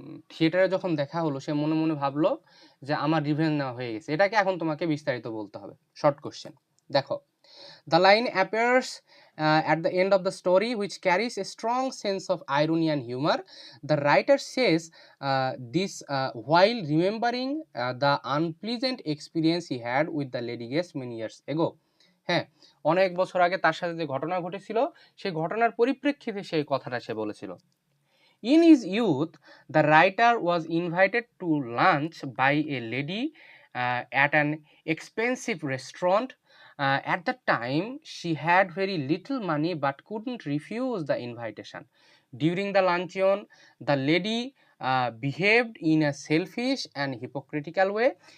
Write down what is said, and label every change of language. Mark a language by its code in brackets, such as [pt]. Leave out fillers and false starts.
[bn] থিয়েটারে যখন দেখা হলো সে মনে মনে ভাবলো যে আমার রিভেঞ্জ নেওয়া হয়ে গেছে। এটাকে এখন তোমাকে বিস্তারিত বলতে হবে। শর্ট কোশ্চেন দেখো, [en] the line appears at the end of the story, which carries a strong sense of irony and humor. The writer says this while remembering the unpleasant experience he had with the lady guest many years ago. [bn] হ্যাঁ, অনেক বছর আগে তার সাথে যে ঘটনা ঘটেছিল সেই ঘটনার পরিপ্রেক্ষিতে সেই কথাটা সে বলেছিল। [en] In his youth, the writer was invited to lunch by a lady at an expensive restaurant. At the time, she had very little money but couldn't refuse the invitation. During the luncheon, the lady behaved in a selfish and hypocritical way.